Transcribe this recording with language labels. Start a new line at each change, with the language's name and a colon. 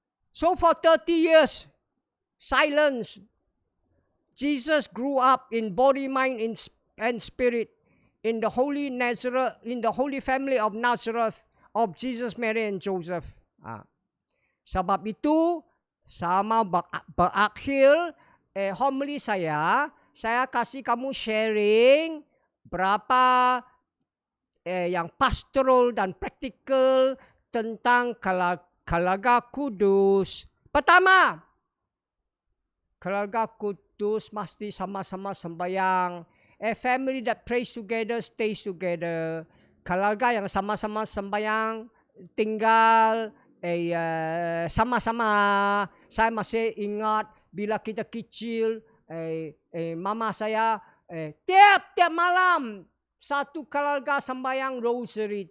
English: So for 30 years, silence. Jesus grew up in body, mind, and spirit in the holy Nazareth, in the holy family of Nazareth of Jesus, Mary, and Joseph.
Malay: Sebab itu, sama berakhir homily saya kasih kamu sharing berapa yang pastoral dan praktikal tentang keluarga kudus. Pertama, keluarga kudus mesti sama-sama sembahyang.
English: A family that prays together stays together.
Malay: Keluarga yang sama-sama sembahyang, tinggal sama-sama. Saya masih ingat bila kita kecil, mama saya tiap malam satu keluarga sembahyang rosary.